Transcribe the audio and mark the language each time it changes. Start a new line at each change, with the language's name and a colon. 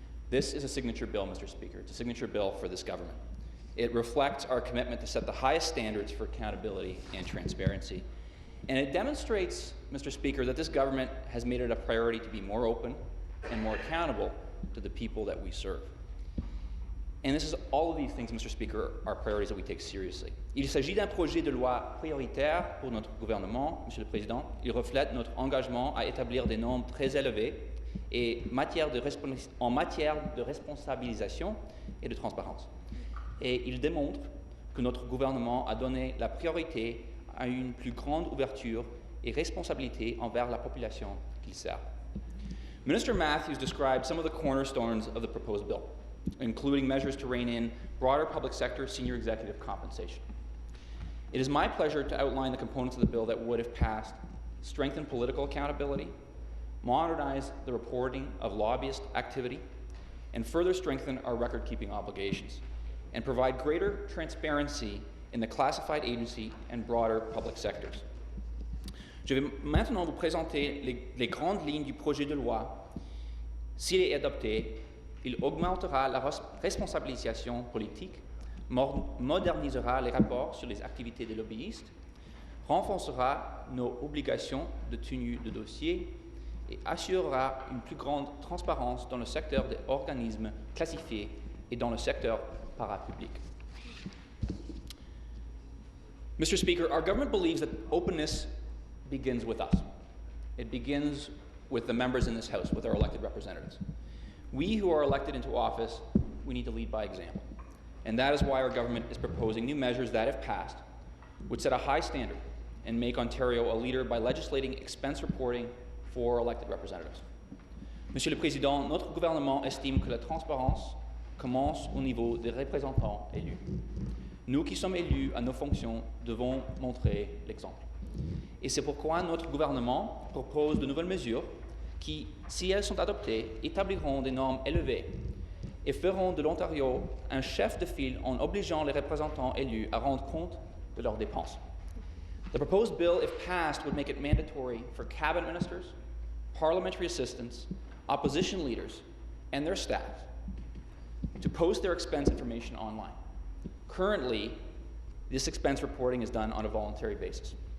English: This is a signature bill, Mr. Speaker. It's a signature bill for this government. It reflects our commitment to set the highest standards for accountability and transparency. And it demonstrates, Mr. Speaker, that this government has made it a priority to be more open and more accountable to the people that we serve. And this is all of these things, Mr. Speaker, are priorities that we take seriously.
French: Il s'agit d'un projet de loi prioritaire pour notre gouvernement, Monsieur le Président. Il reflète notre engagement à établir des normes très élevées et en matière de responsabilisation et de transparence. Et il démontre que notre gouvernement a donné la priorité à une plus grande ouverture et responsabilité envers la population qu'il sert.
English: Minister Matthews described some of the cornerstones of the proposed bill, including measures to rein in broader public sector senior executive compensation. It is my pleasure to outline the components of the bill that would, if passed, strengthen political accountability, modernize the reporting of lobbyist activity, and further strengthen our record-keeping obligations, and provide greater transparency in the classified agency and broader public sectors.
French: Je vais maintenant vous présenter les grandes lignes du projet de loi. S'il est adopté, il augmentera la responsabilisation politique, modernisera les rapports sur les activités des lobbyistes, renforcera nos obligations de tenue de dossier et assurera une plus grande transparence dans le secteur des organismes classifiés et dans le secteur parapublic.
English: Mr. Speaker, our government believes that openness begins with us. It begins with the members in this House, with our elected representatives. We who are elected into office, we need to lead by example. And that is why our government is proposing new measures that, if passed, would set a high standard and make Ontario a leader by legislating expense reporting for elected representatives.
French: Monsieur le Président, notre gouvernement estime que la transparence commence au niveau des représentants élus. Nous qui sommes élus à nos fonctions devons montrer l'exemple. Et c'est pourquoi notre gouvernement propose de nouvelles mesures qui, si elles sont adoptées, établiront des normes élevées et feront de l'Ontario un chef de file en obligeant les représentants élus à rendre compte de leurs dépenses.
English: The proposed bill, if passed, would make it mandatory for cabinet ministers, parliamentary assistants, opposition leaders, and their staff to post their expense information online. Currently, this expense reporting is done on a voluntary basis.